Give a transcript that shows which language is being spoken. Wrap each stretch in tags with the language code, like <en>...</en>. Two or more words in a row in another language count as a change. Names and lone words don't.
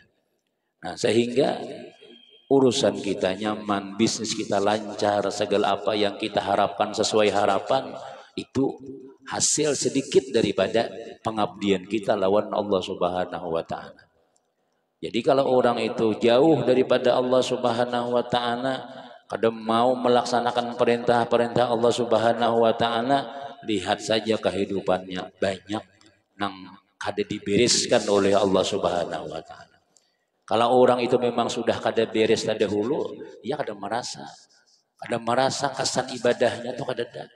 <bjn>Nah, sehingga urusan kita nyaman, bisnis kita lancar, segala apa yang kita harapkan sesuai harapan, itu hasil sedikit daripada pengabdian kita lawan Allah</bjn> <ar>سبحانه وتعالى.</ar> <bjn>Jadi kalau orang itu jauh daripada Allah</bjn> <ar>سبحانه وتعالى,</ar> <bjn>kadang mau melaksanakan perintah-perintah Allah</bjn> <ar>سبحانه وتعالى,</ar> <bjn>lihat saja kehidupannya banyak nang kada dibereskan oleh Allah</bjn> <ar>سبحانه وتعالى.</ar> <bjn>Kalau orang itu memang sudah kada beres dahulu, ya kada merasa kesan ibadahnya tuh kada ada.</bjn>